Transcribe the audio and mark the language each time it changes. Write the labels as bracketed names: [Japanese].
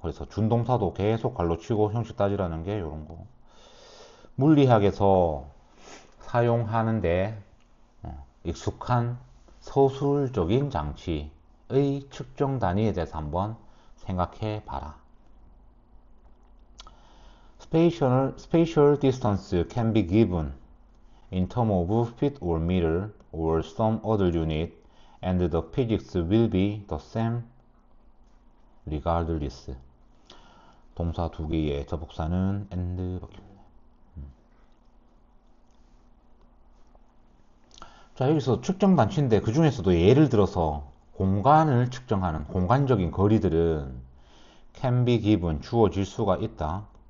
[Korean] 그래서 준동사도 계속 갈로 치고 형식 따지라는 게 요런 거. 물리학에서 사용하는데 익숙한 서술적인 장치의 측정 단위에 대해서 한번 생각해 봐라. [English] Spatial distance can be given in terms of feet or meter or some other unit, and the physics will be the same regardless. [Korean] 동사 두 개의 접속사는 and 바뀝니다. 자, 여기서 측정 단치인데 그 중에서도 예를 들어서 공간을 측정하는 공간적인 거리들은 [English] can be given [Korean] 주어질 수가 있다.